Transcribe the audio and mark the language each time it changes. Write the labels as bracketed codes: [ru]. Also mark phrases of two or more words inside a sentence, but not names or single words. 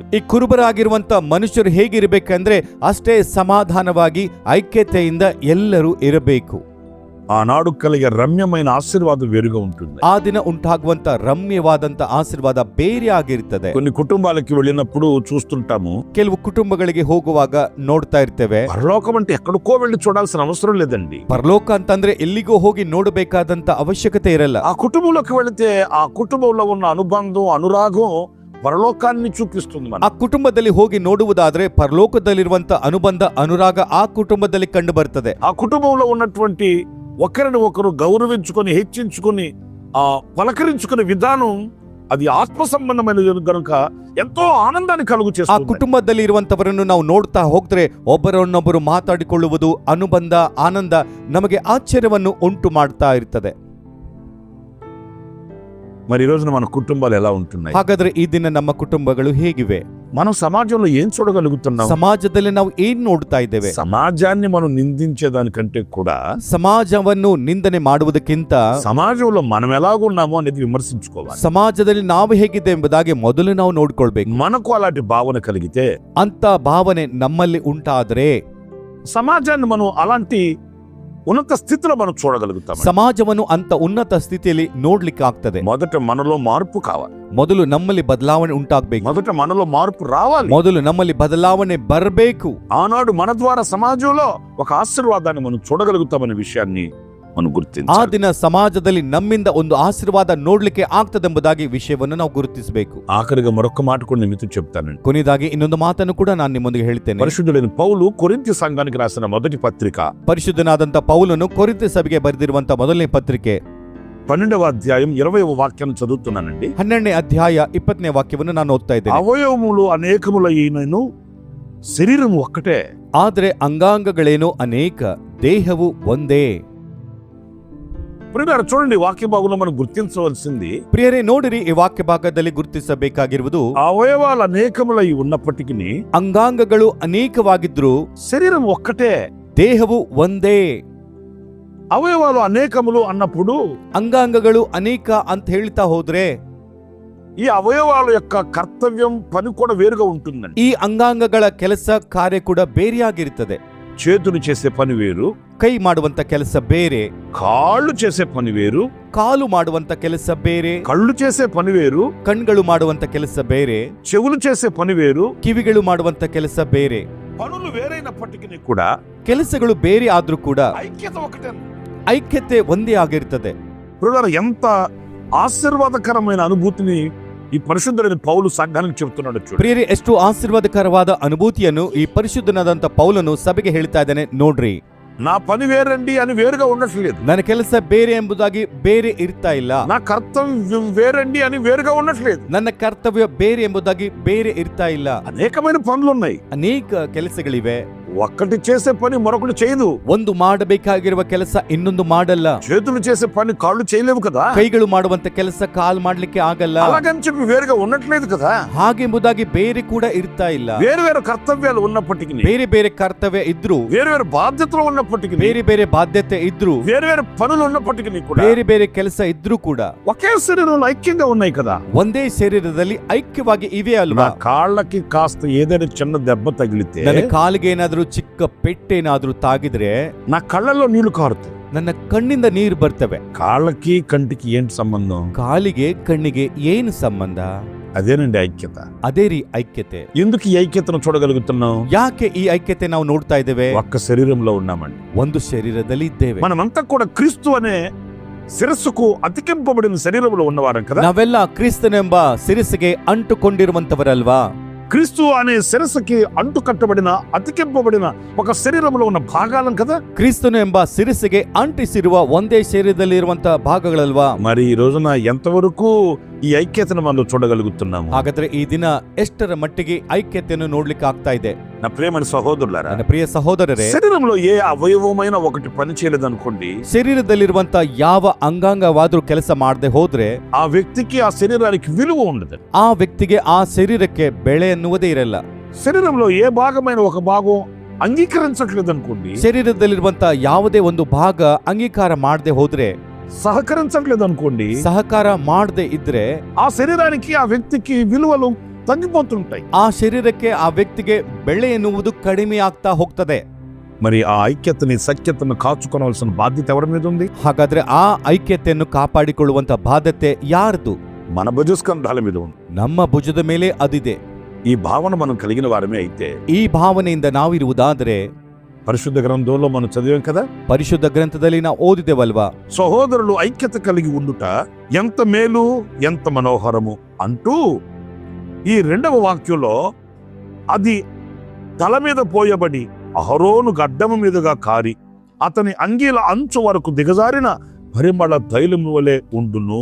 [kn] ಈ ಕುರುಬರಾಗಿರುವಂತ ಮನುಷ್ಯರು ಹೇಗಿರಬೇಕಂದ್ರೆ ಅಷ್ಟೇ ಸಮಾಧಾನವಾಗಿ ಐಕ್ಯತೆಯಿಂದ ಎಲ್ಲರೂ ಇರಬೇಕು. [te] ఆనాడు కలిగే రమ్యమైన ఆశీర్వాదం వేరుగా ఉంటుంది. [kn] ಆ ದಿನ ಉಂಟಾಗುವಂತ ರಮ್ಯವಾದಂತ ಆಶೀರ್ವಾದ ಬೇರೆ ಆಗಿರ್ತದೆ. [te] కొన్ని కుటుంబాలకి వెళ్ళినప్పుడు చూస్తుంటాము, [kn] ಕೆಲವು ಕುಟುಂಬಗಳಿಗೆ ಹೋಗುವಾಗ ನೋಡ್ತಾ ಇರ್ತೇವೆ, [te] పరలోకం అంటే ఎక్కడికో వెళ్ళి చూడాల్సిన అవసరం లేదండి. [kn] ಪರಲೋಕ ಅಂತಂದ್ರೆ ಎಲ್ಲಿಗೋ ಹೋಗಿ ನೋಡಬೇಕಾದಂತ ಅವಶ್ಯಕತೆ ಇರಲ್ಲ. [te] ఆ కుటుంబంలోకి వెళితే ఆ కుటుంబంలో ఉన్న అనుబంధం, అనురాగం పరలోకాన్ని చూపిస్తుంది. [kn] ಆ ಕುಟುಂಬದಲ್ಲಿ ಹೋಗಿ ನೋಡುವುದಾದ್ರೆ ಪರಲೋಕದಲ್ಲಿರುವಂತ ಅನುಬಂಧ, ಅನುರಾಗ ಆ ಕುಟುಂಬದಲ್ಲಿ ಕಂಡು ಬರ್ತದೆ. [te] ఆ కుటుంబంలో ఉన్నటువంటి ఒకరిని ఒకరు గౌరవించుకొని, హెచ్చించుకొని, పలకరించుకునే విధానం అది ఆత్మ సంబంధమైనది కనుక ఎంతో ఆనందాన్ని కలుగు [kn] ಆ [te] చేస్తుంది. [kn] ಕುಟುಂಬದಲ್ಲಿ ಇರುವಂತವರನ್ನು ನಾವು ನೋಡ್ತಾ ಹೋಗ್ತಾರೆ, ಒಬ್ಬರನ್ನೊಬ್ಬರು ಮಾತಾಡಿಕೊಳ್ಳುವುದು, ಅನುಬಂಧ, ಆನಂದ ನಮಗೆ ಆಶ್ಚರ್ಯವನ್ನು ಉಂಟು ಮಾಡ್ತಾ ಇರ್ತದೆ. [te] మరి ఈ రోజున మన కుటుంబాలు ఎలా ఉంటున్నాయి? [kn] ಹಾಗಾದ್ರೆ ಈ ದಿನ ನಮ್ಮ ಕುಟುಂಬಗಳು ಹೇಗಿವೆ? [te] మనం సమాజంలో ఏం చూడగలుగుతున్నాం? [kn] ಸಮಾಜದಲ್ಲಿ ನಾವು ಏನ್ ನೋಡ್ತಾ ಇದ್ದೇವೆ? [te] సమాజాన్ని మనం నిందించేదానికంటే కూడా [kn] ಸಮಾಜವನ್ನು ನಿಂದನೆ ಮಾಡುವುದಕ್ಕಿಂತ [te] సమాజంలో మనం ఎలాగున్నామో అనేది విమర్శించుకోవాలి. [kn] ಸಮಾಜದಲ್ಲಿ ನಾವು ಹೇಗಿದೆ ಎಂಬುದಾಗಿ ಮೊದಲು ನಾವು ನೋಡ್ಕೊಳ್ಬೇಕು. [te] మనకు అలాంటి భావన కలిగితే, [kn] ಅಂತ ಭಾವನೆ ನಮ್ಮಲ್ಲಿ ಉಂಟಾದ್ರೆ, [te] సమాజాన్ని మనం అలాంటి ఉన్నత స్థితిలో మనం చూడగలుగుతాం. [kn] సమాజವನ್ನು ಅಂತ ఉన్నತ ಸ್ಥಿತಿಯಲ್ಲಿ ನೋಡ್ಲಿಕ್ಕೆ ಆಗ್ತದೆ. [te] మొదట మనలో మార్పు కావాలి. [kn] ಮೊದಲು ನಮ್ಮಲ್ಲಿ ಬದಲಾವಣೆ ಉಂಟಾಗಬೇಕು. [te] మొదట మనలో మార్పు రావాలి. [kn] ಮೊದಲು ನಮ್ಮಲ್ಲಿ ಬದಲಾವಣೆ ಬರಬೇಕು. [te] ఆనాడు మన ద్వారా సమాజంలో ఒక ఆశీర్వాదాన్ని మనం చూడగలుగుతామనే విషయాన్ని మనం [kn] ಆ [te] గుర్తించాలి. [kn] ದಿನ ಸಮಾಜದಲ್ಲಿ ನಮ್ಮಿಂದ ಒಂದು ಆಶೀರ್ವಾದ ನೋಡ್ಲಿಕ್ಕೆ ಆಗ್ತದೆಂಬುದಾಗಿ ವಿಷಯವನ್ನು ನಾವು ಗುರುತಿಸಬೇಕು. [te] ఆఖరిగా మరొక మాట కూడా నేను మీతో చెప్తానండి. [kn] ಕೊನೆಯದಾಗಿ ಇನ್ನೊಂದು ಮಾತನ್ನು ಕೂಡ ನಾನು ನಿಮ್ಮೊಂದಿಗೆ ಹೇಳ್ತೇನೆ. [te] పరిశుద్ధుడైన పౌలు కొరింథీ సంఘానికి రాసిన మొదటి పత్రిక [kn] ಪರಿಶುದ್ಧನಾದಂತ ಪೌಲನು ಕೊರಿಂಥ ಸಭೆಗೆ ಬರೆದಿರುವಂತ ಮೊದಲನೇ ಪತ್ರಿಕೆ [te] 12వ అధ్యాయం 20వ వాక్యాన్ని చదువుతున్నానండి. [kn] 12ನೇ ಅಧ್ಯಾಯ 20ನೇ ವಾಕ್ಯವನ್ನು ನಾನು ಓದ್ತಾ ಇದ್ದೇನೆ. [te] అవయవములు అనేకములైనను శరీరం ఒక్కటే. [kn] ಆದ್ರೆ ಅಂಗಾಂಗಗಳೇನೋ ಅನೇಕ, ದೇಹವು ಒಂದೇ. [te] ప్రియులారా, చూడండి, వాక్య భాగంలో మనం గుర్తించవలసింది, [kn] ಪ್ರಿಯರೇ ನೋಡಿರಿ, ಈ ವಾಕ್ಯ ಭಾಗದಲ್ಲಿ ಗುರುತಿಸಬೇಕಾಗಿರುವುದು [te] అవయవాలు అనేకములై ఉన్నప్పటికీ [kn] ಅಂಗಾಂಗಗಳು ಅನೇಕವಾಗಿದ್ರು [te] శరీరం ఒక్కటే. [kn] ದೇಹವು ಒಂದೇ. [te] అవయవాలు అనేకములు అన్నప్పుడు [kn] ಅಂಗಾಂಗಗಳು ಅನೇಕ ಅಂತ ಹೇಳ್ತಾ ಹೋದ್ರೆ [te] ఈ అవయవాల యొక్క కర్తవ్యం పని కూడా వేరుగా ఉంటుందండి. [kn] ಈ ಅಂಗಾಂಗಗಳ ಕೆಲಸ ಕಾರ್ಯ ಕೂಡ ಬೇರೆಯಾಗಿರುತ್ತದೆ. [te] చేతులు చేసే పని వేరు, [kn] ಕೈ ಮಾಡುವಂತ ಕೆಲಸ ಬೇರೆ, [te] కాళ్ళు చేసే పని వేరు, [kn] ಕಾಲು ಮಾಡುವಂತ ಕೆಲಸ ಬೇರೆ, [te] కళ్ళు చేసే పని వేరు, [kn] ಕಣ್ಗಳು ಮಾಡುವಂತ ಕೆಲಸ ಬೇರೆ, [te] చెవులు చేసే పని వేరు. [kn] ಕಿವಿಗಳು ಮಾಡುವಂತ ಕೆಲಸ ಬೇರೆ. [te] పనులు వేరైనప్పటికీ కూడా [kn] ಕೆಲಸಗಳು ಬೇರೆ ಆದ್ರೂ ಕೂಡ [te] ఐక్యత ఒకటే. [kn] ಐಕ್ಯತೆ ಒಂದೇ ಆಗಿರ್ತದೆ. [te] ప్రియులారా, ఎంత ఆశీర్వాదకరమైన అనుభూతిని ఈ పరిశుద్ధుడైన పౌలు సంఘానికి చెబుతున్నాడు చూడండి. [kn] ಪ್ರಿಯರೇ, ಎಷ್ಟು ಆಶೀರ್ವಾದಕರವಾದ ಅನುಭೂತಿಯನ್ನು ಈ ಪರಿಶುದ್ಧನಾದಂತ ಪೌಲನು ಸಭೆಗೆ ಹೇಳ್ತಾ ಇದ್ದಾನೆ ನೋಡ್ರಿ. [te] నా పని వేరండి అని వేరుగా ఉండట్లేదు. [kn] ನನ್ನ ಕೆಲಸ ಬೇರೆ ಎಂಬುದಾಗಿ ಬೇರೆ ಇರ್ತಾ ಇಲ್ಲ. [te] నా కర్తవ్యం వేరండి అని వేరుగా ఉండట్లేదు. [kn] ನನ್ನ ಕರ್ತವ್ಯ ಬೇರೆ ಎಂಬುದಾಗಿ ಬೇರೆ ಇರ್ತಾ ಇಲ್ಲ. [te] అనేకమైన పనులు ఉన్నాయి. [kn] ಅನೇಕ ಕೆಲಸಗಳಿವೆ. [te] ఒక్కటి చేసే పని మరొకటి చేయదు. [kn] ಒಂದು ಮಾಡಬೇಕಾಗಿರುವ ಕೆಲಸ ಇನ್ನೊಂದು ಮಾಡಲ್ಲ. [te] చేతులు చేసే పని కాళ్ళు చేయలేవు కదా. [kn] ಕೈಗಳು ಮಾಡುವಂತ ಕೆಲಸ ಕಾಲ್ ಮಾಡ್ಲಿಕ್ಕೆ ಆಗಲ್ಲ. [te] అలాగని చెప్పి వేరుగా ఉండట్లేదు కదా. [kn] ಹಾಗೆಂಬುದಾಗಿ ಬೇರೆ ಕೂಡ ಇರ್ತಾ ಇಲ್ಲ. [te] వేరు వేరు కర్తవ్యాలు ఉన్నప్పటికీ, [kn] ಬೇರೆ ಬೇರೆ ಕರ್ತವ್ಯ ಇದ್ರು, [te] వేరు వేరు బాధ్యతలు ఉన్నప్పటికీ, [kn] ಬೇರೆ ಬೇರೆ ಬಾಧ್ಯತೆ ಇದ್ರು, [te] వేరు వేరు పనులు ఉన్నప్పటికీ కూడా [kn] ಬೇರೆ ಬೇರೆ ಕೆಲಸ ಇದ್ರು ಕೂಡ [te] ఒకే శరీరంలో ఐక్యంగా ఉన్నాయి కదా. [kn] ಒಂದೇ ಶರೀರದಲ್ಲಿ ಐಕ್ಯವಾಗಿ ಇವೆ [te] నా [kn] ಅಲ್ವಾ? [te] కాళ్ళకి కాస్త ఏదైనా చిన్న దెబ్బ తగిలితే [kn] ನನ್ನ ಕಾಲಿಗೆ ಏನಾದ್ರೂ ಚಿಕ್ಕ ಪೆಟ್ಟೇನಾದ್ರೂ ತಾಗಿದ್ರೆ [te] నా కళ్ళల్లో నీళ్లు కారుతాయి. [kn] ನನ್ನ ಕಣ್ಣಿಂದ ನೀರು ಬರ್ತವೆ. [te] కాళ్ళకి కంటికి ఏంటి సంబంధం? [kn] ಕಾಲಿಗೆ ಕಣ್ಣಿಗೆ ಏನು ಸಂಬಂಧ? [te] అదేనండి ఐక్యత. [kn] ಅದೇ ರೀ ಐಕ್ಯತೆ. [te] ఎందుకు ఈ ఐక్యతను చూడగలుగుతున్నాం? [kn] ಯಾಕೆ ಈ ಐಕ್ಯತೆ ನಾವು ನೋಡ್ತಾ ಇದ್ದೇವೆ? [te] ఒక్క శరీరంలో ఉన్నామండి. [kn] ಒಂದು ಶರೀರದಲ್ಲಿ ಇದ್ದೇವೆ. [te] మనమంతా కూడా క్రీస్తు అనే శిరస్సుకు అతికింపబడిన శరీరంలో ఉన్నవారం కదా. [kn] ನಾವೆಲ್ಲ ಕ್ರಿಸ್ತನೆಂಬ ಶಿರಸ್ಸಿಗೆ ಅಂಟುಕೊಂಡಿರುವಂತವರಲ್ವಾ? [te] క్రీస్తు అనే శిరస్సుకి అంటు కట్టబడిన అతికింపబడిన ఒక శరీరంలో ఉన్న భాగాలం కదా. [kn] ಕ್ರಿಸ್ತನು ಎಂಬ ಶಿರಸ್ಸಿಗೆ ಅಂಟಿಸಿರುವ ಒಂದೇ ಶರೀರದಲ್ಲಿರುವಂತ ಭಾಗಗಳಲ್ವಾ? [te] మరి ఈ రోజున ఎంతవరకు ఈ ఐక్యతను మనం చూడగలుగుతున్నాము? [kn] ಹಾಗಾದ್ರೆ ಈ ದಿನ ಎಷ್ಟರ ಮಟ್ಟಿಗೆ ಐಕ್ಯತೆಯನ್ನು ನೋಡ್ಲಿಕ್ಕೆ ಆಗ್ತಾ ಇದೆ? [te] నా ప్రియమైన సహోదరులారా, [kn] ನನ್ನ ಪ್ರಿಯ ಸಹೋದರರೇ, [te] శరీరంలో ఏ అవయవమైన ఒకటి పని చేయలేదనుకోండి, [kn] ಶರೀರದಲ್ಲಿರುವಂತ ಯಾವ ಅಂಗಾಂಗವಾದ್ರೂ ಕೆಲಸ ಮಾಡದೆ ಹೋದ್ರೆ [te] ఆ వ్యక్తికి ఆ శరీరానికి విలువ ఉండదు. [kn] ಆ ವ್ಯಕ್ತಿಗೆ ಆ ಶರೀರಕ್ಕೆ ಬೆಳೆ ಅನ್ನುವುದೇ ಇರಲ್ಲ. [te] శరీరంలో ఏ భాగమైన ఒక భాగం అంగీకరించట్లేదు అనుకోండి, [kn] ಶರೀರದಲ್ಲಿರುವಂತ ಯಾವುದೇ ಒಂದು ಭಾಗ ಅಂಗೀಕಾರ ಮಾಡದೆ ಹೋದ್ರೆ, [te] సహకరించట్లేదు అనుకోండి, [kn] ಸಹಕಾರ ಮಾಡದೆ ಇದ್ರೆ [te] ఆ శరీరానికి ఆ వ్యక్తికి విలువలు తగ్గిపోతుంటాయి. [kn] ಆ ಶರೀರಕ್ಕೆ ಆ ವ್ಯಕ್ತಿಗೆ ಬೆಳೆ ಎನ್ನುವುದು ಕಡಿಮೆ ಆಗ್ತಾ ಹೋಗ್ತದೆ. [te] మరి ఆ ఐక్యతని సఖ్యతను కాచుకోవాల్సిన బాధ్యత ఎవరి మీద ఉంది? [kn] ಹಾಗಾದ್ರೆ ಆ ಐಕ್ಯತೆಯನ್ನು ಕಾಪಾಡಿಕೊಳ್ಳುವಂತ ಬಾಧ್ಯತೆ ಯಾರ್ದು? [te] మన భుజస్కంధాల మీద ఉంది. [kn] ನಮ್ಮ ಭುಜದ ಮೇಲೆ ಅದಿದೆ. [te] ఈ భావన మనం కలిగిన వారమే అయితే, [kn] ಈ ಭಾವನೆಯಿಂದ ನಾವಿರುವುದಾದ್ರೆ, [te] పరిశుద్ధ గ్రంథంలో మనం చదివాం కదా, [kn] ಪರಿಶುದ್ಧ ಗ್ರಂಥದಲ್ಲಿ ನಾವು ಓದಿದೆವಲ್ವಾ? [te] సహోదరులు ఐక్యత కలిగి ఉండుట ఎంత మేలు, ఎంత మనోహరము అంటూ ఈ రెండవ వాక్యంలో అది తల మీద పోయబడి అహరోను గడ్డము మీదుగా కారి అతని అంగీల అంచు వరకు దిగజారిన పరిమళ తైలము వలె ఉండును.